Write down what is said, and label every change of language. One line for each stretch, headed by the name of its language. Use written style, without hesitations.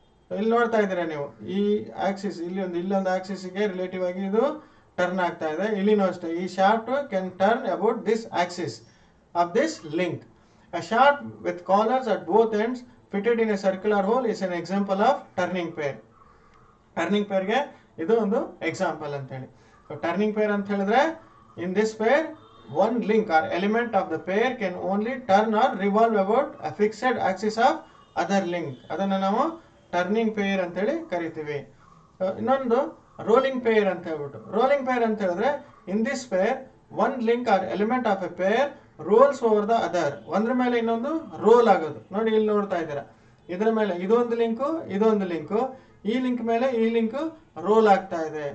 Kannada: ಇಲ್ಲಿ ನೋಡ್ತಾ ಇದ್ದೀರಾ ನೀವು ಈ ಆಕ್ಸಿಸ್ ಇಲ್ಲೊಂದು ಆಕ್ಸಿಸ್ಗೆ ರಿಲೇಟಿವ್ ಆಗಿ ಇದು ಟರ್ನ್ ಆಗ್ತಾ ಇದೆ. ಇಲ್ಲಿನೂ ಅಷ್ಟೇ ಈ
English: Shaft can turn about this axis of this link. A shaft with corners at both ends fitted in a circular hole is an example of turning pair.
Kannada: Turning ಪೇರ್ಗೆ ಇದು ಒಂದು ಎಕ್ಸಾಂಪಲ್ ಅಂತ ಹೇಳಿ. ಟರ್ನಿಂಗ್ ಪೇರ್ ಅಂತ ಹೇಳಿದ್ರೆ
English: in this pair one link or element of the pair can only turn or revolve about a fixed axis of other link.
Kannada: ಅದನ್ನ ನಾವು turning peer ಅಂತ ಹೇಳಿ ಕರಿತೀವಿ. ಇನ್ನೊಂದು ರೋಲಿಂಗ್ ಪೇರ್ ಅಂತ ಹೇಳ್ಬಿಟ್ಟು. ರೋಲಿಂಗ್ ಪೇರ್ ಅಂತ ಹೇಳಿದ್ರೆ
English: In this pair one link or element of a pair rolls over the other.
Kannada: ಒಂದ್ರ ಮೇಲೆ ಇನ್ನೊಂದು ರೋಲ್ ಆಗೋದು. ನೋಡಿ ಇಲ್ಲಿ ನೋಡ್ತಾ ಇದ್ದೀರಾ ಇದರ ಮೇಲೆ ಇದೊಂದು ಲಿಂಕು ಈ ಲಿಂಕ್ ಮೇಲೆ ಈ ಲಿಂಕ್ ರೋಲ್ ಆಗ್ತಾ ಇದೆ.